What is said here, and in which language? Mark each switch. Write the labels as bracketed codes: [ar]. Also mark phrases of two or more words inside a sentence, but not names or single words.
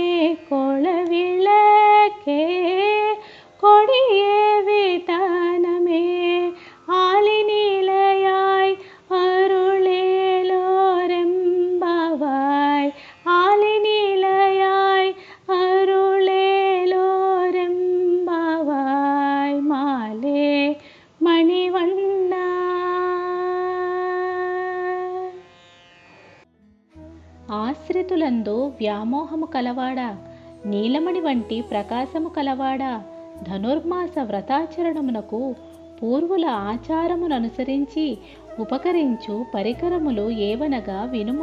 [ta] கோளவிளக்கே கொடிய விதானமே ஆலினிலையாய் அருளேலோரெம்பாவாய் ஆலினிலையாய் அருளேலோரெம்பாவாய் மாலே மணிவண்ணா. [te] ఆశ్రితులందు వ్యామోహము కలవాడా నీలమణి వంటి ప్రకాశము కలవాడా ధనుర్మాస వ్రతాచరణమునకు పూర్వుల ఆచారముననుసరించి ఉపకరించు పరికరములు ఏవనగా వినుము.